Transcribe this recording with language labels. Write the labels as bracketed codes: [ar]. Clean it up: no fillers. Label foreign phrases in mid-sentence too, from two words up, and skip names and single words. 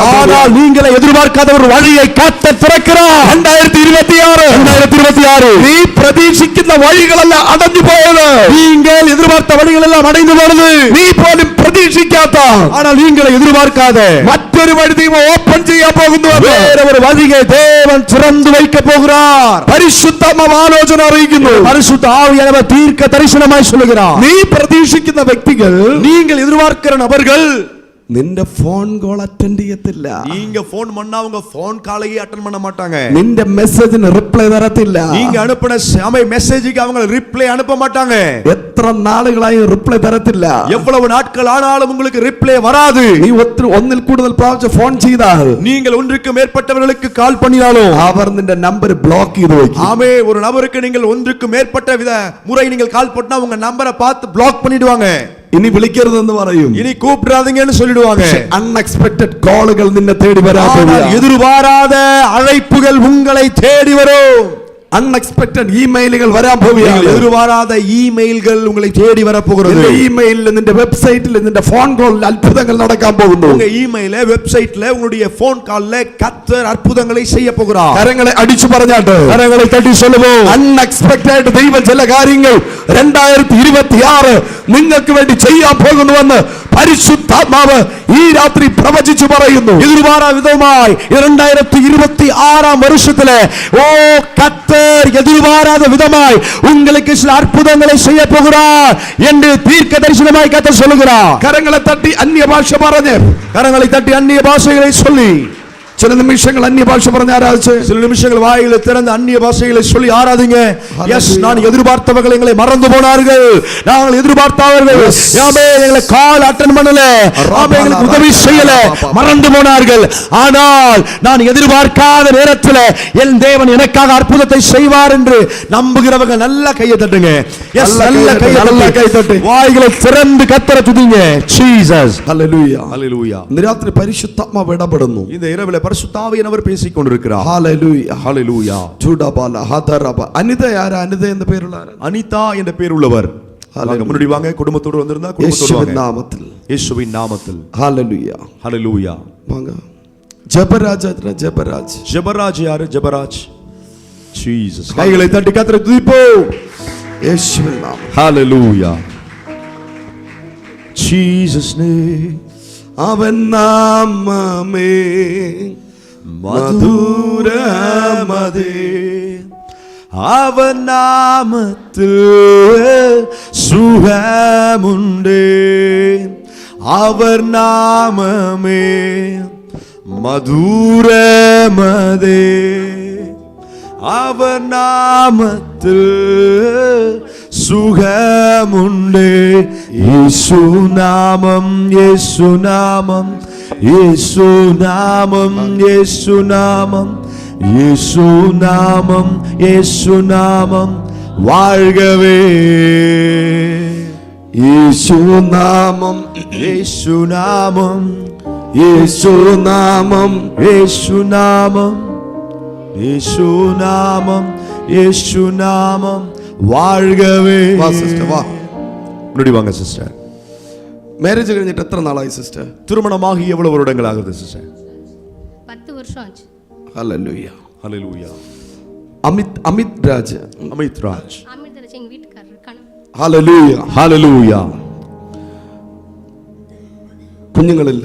[ta] ஆனால் நீங்களே எதிர்பார்க்காத ஒரு வழியை கர்த்தர் திறக்கிறார். 2026 [ml] നീ പ്രതീക്ഷിക്കുന്ന വഴികളല്ല അടഞ്ഞു പോയത്. [ta] நீங்கள் எதிர்பார்த்த வழிகள் எல்லாம் அடைந்து போனது. [ml] നീ പോലും പ്രതീക്ഷിക്കാത്ത, [ta] ஆனால் நீங்களே எதிர்பார்க்காத [ml] മറ്റൊരു വഴി ദൈവം ഓപ്പൺ ചെയ്യാൻ പോകുന്നു. [ta] வேற ஒரு வழியை தேவன் திறந்து வைக்க போகிறார். [ml] പരിശുദ്ധാത്മാവ് ആലോചന അറിയിക്കുന്നു. [ta] பரிசுத்த ஆவியானவர் தீர்க்க தரிசனமாய் சொல்லுகிறார். [ml] നീ പ്രതീക്ഷിക്കുന്ന വ്യക്തികൾ, [ta] நீங்கள் எதிர்பார்க்கிற நபர்கள் [ml] നിന്റെ ഫോൺ കോൾ അറ്റൻഡ് ചെയ്യത്തില്ല. [ta] நீங்க போன் பண்ணா உங்க போன் காலையே அட்டெண்ட் பண்ண மாட்டாங்க. [ml] നിന്റെ മെസ്സേജിന് റിപ്ലൈ തരത്തില്ല. [ta] நீங்க அனுப்பின மெசேஜுக்கு அவங்க ரிப்ளை அனுப்ப மாட்டாங்க. [ml] എത്ര നാളുകളായി റിപ്ലൈ തരത്തില്ല. [ta] எவ்வளவு நாட்கள் ஆனாலும் உங்களுக்கு ரிப்ளை வராது. [ml] നീ ഒന്നിൽ കൂടുതൽ പ്രാവശ്യം ഫോൺ ചെയ്താൽ, [ta] நீங்கள் ஒன்றுக்கு மேற்பட்டவர்களுக்கு கால் பண்ணினாலும் [ml] അവർ നിന്റെ നമ്പർ ബ്ലോക്ക് ചെയ്തു വെക്കും. [ta] ஆமே, ஒரு நபருக்கு நீங்கள் ஒன்றுக்கு மேற்பட்ட முறை நீங்கள் கால் பண்ணா உங்க நம்பரை பார்த்து பிளாக் பண்ணிடுவாங்க. [ml] ഇനി വിളിക്കരുതെന്ന് പറയും. [ta] இனி கூப்பிடாதீங்கன்னு சொல்லிடுவாங்க. [ml] അൺഎക്സ്പെക്ടഡ് കോളുകൾ നിന്നെ തേടി വരാൻ. [ta] எதிர்பாராத அழைப்புகள் உங்களை தேடி வரும். [ml] അൺഎക്സ്പെക്ടഡ് ഇമെയിലുകൾ വരാൻ പോവുകയാണ്. [ta] எதிர்பாராத இமெயில்கள் உங்களை தேடி வரப்போகிறது. [ml] ഇമെയിലിൽ, നിന്റെ വെബ്സൈറ്റിൽ, നിന്റെ ഫോൺ കോളിൽ അത്ഭുതങ്ങൾ നടക്കാൻ പോകുന്നു. [ta] உங்க இமெயில, வெப்சைட்ல, உங்களுடைய போன் கால்ல கர்த்தர் அற்புதங்களை செய்ய போகிறார். [ml] കരങ്ങളെ അടിച്ചു പറഞ്ഞാട്ട്, [ta] கரங்களை தட்டி சொல்லுவோம். [ml] അൺഎക്സ്പെക്ടഡ് ദൈവം ചില കാര്യങ്ങൾ 2026 നിങ്ങൾക്ക് വേണ്ടി ചെയ്യാൻ പോകുന്നുവെന്ന് പരിശുദ്ധാത്മാവ് ഈ രാത്രി പ്രവചിച്ചു പറയുന്നു. [ta] எதிர்பாரா விதமாய் 2026 வருஷத்திலே கர்த்தர் எதிர்பாராத விதமாய் உங்களுக்கு சில அற்புதங்களை செய்ய போகிறார் என்று தீர்க்க தரிசனமாய் கர்த்தர் சொல்லுகிறார். [ml] കരങ്ങളെ തട്ടി അന്യഭാഷ പറഞ്ഞ്, [ta] கரங்களை தட்டி அந்நிய பாஷைகளை சொல்லி, [ml] ചില നിമിഷങ്ങൾ അന്യഭാഷ പറഞ്ഞ് ആരാധിച്ച്, [ta] சில நிமிஷங்கள் வாயில திறந்து அந்நிய பாஷைகளை சொல்லி ஆராதிங்க. எஸ், நான் எதிர்பார்த்தவர்கள் எங்களை மறந்து போனார்கள். நாங்கள் எதிர்பார்த்தவர்கள் எங்களை கால் அட்டெண்ட் பண்ணல, எங்களுக்கு உதவி செய்யல, மறந்து போனார்கள். ஆனால் நான் எதிர்பார்க்காத நேரத்தில் என் தேவன் எனக்காக அற்புதத்தை செய்வார் என்று நம்புகிறவங்க நல்ல கையை தட்டுங்க. எஸ், நல்ல கையை தட்டு, வாய்களை திறந்து கர்த்தரை துதிங்க. ஜீசஸ். [ml] ഹല്ലേലൂയ, [ta] ஹல்லேலூயா. [ml] ഇന്ന് രാത്രി പരിശുദ്ധാത്മാവ് ഇടപെടുന്നു. [ta] இந்த இரவிலே பரிசுத்த ஆவியானவர் பேசிக் கொண்டிருக்கிறார். [ml] ഹല്ലേലൂയ, [ta] ஹல்லேலூயா. ചൂടബാല ഹദറബ. [ml] അനിത ആരാ? അനിത എന്ന പേരുള്ള ആരാ? [ta] அனிதா என்ற பேர் உள்ளவர். முன்னாடி வாங்க, குடும்பத்தோடு வந்திருந்தா குடும்பத்தோடு [ml] യേശുവിൻ [ta] வாங்க. [ml] നാമത്തിൽ. [ta] இயேசுவின் நாமத்தில். [ml] ഹല്ലേലൂയ. [ta] ஹல்லேலூயா. വാങ്ങ. ജബരാജ്, ജബരാജ്. ஜெபராஜ் யாரு? ஜெபராஜ். ஜீசஸ். கைகளை தட்டி கர்த்தரை துதிப்போம். [ml] യേശുവിൻ നാമം. [ta] ஹல்லேலூயா. [en] Jesus name. [ml] അവൻ നാമമേ [ta] மதுரமதே, அவன் நாமத்தில் சுகமுண்டே. அவர் நாமமே மதுரமதே, அவர் நாமத்தில் சுகமுண்டே. இயேசு நாமம், இயேசு நாமம், இயேசு நாமம், இயேசு நாமம், இயேசு நாமம், இயேசு நாமம் வாழ்கவே. [ml] യേശു നാമം, [ta] இயேசு நாமம், [ml] യേശുനാമം യേശുനാമം യേശുനാമം യേശുനാമം வாழ்கவே. വാ സിസ്റ്റർ വാ. [ta] முன்னாடி வாங்க சிஸ்டர். [ml] மேரேஜ் കഴിഞ്ഞിട്ട് എത്ര നാളായി സിസ്റ്റർ? [ta] திருமணமாகி எவ்வளவு வருடங்கள் ஆகுது சிஸ்டர்? 10 வருஷம் ஆச்சு. ஹalleluya. ஹalleluya. அமித் ராஜ். அமித் ராஜ். அமிர்தராஜ் எங்க வீட்டுக்காரர் இருக்காங்க. ஹalleluya. ஹalleluya. [ml] കുഞ്ഞുങ്ങളില്ല,